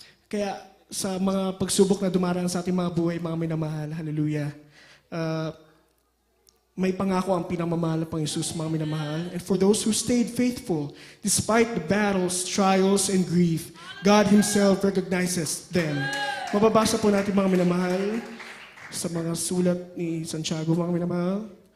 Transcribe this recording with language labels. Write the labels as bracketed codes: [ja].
[tl] Kaya sa mga pagsubok na dumaraan sa ating mga buhay, mga minamahal, hallelujah. may pangako ang pinamamahal na Panginoon Jesus, mga minamahal. [en] And for those who stayed faithful, despite the battles, trials, and grief, God Himself recognizes them. [tl] Mababasa po natin, mga minamahal, sa mga sulat ni Santiago, mga minamahal.